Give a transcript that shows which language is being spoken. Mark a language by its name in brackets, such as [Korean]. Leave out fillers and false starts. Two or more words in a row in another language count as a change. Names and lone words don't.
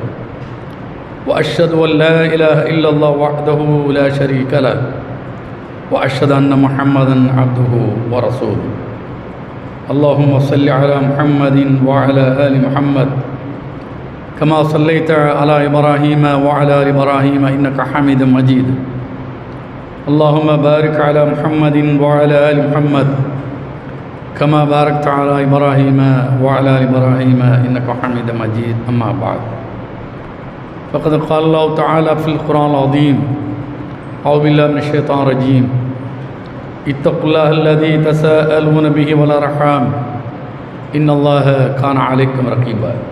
[Arabic] وأشهد أن لا إله إلا الله وحده لا شريك له وأشهد أن محمدا عبده ورسوله. اللهم صل على محمد وعلى آل محمد كما صليت على إبراهيم وعلى آل إبراهيم إنك حميد مجيد. اللهم بارك على محمد وعلى آل محمد كما باركت على إبراهيم وعلى إبراهيم إنك حميد مجيد. أما بعد فقد قال الله تعالى في القرآن العظيم أعوذ بالله من الشيطان الرجيم اتقوا الله الذي تساءلون به والأرحام إن الله كان عليكم رقيبا.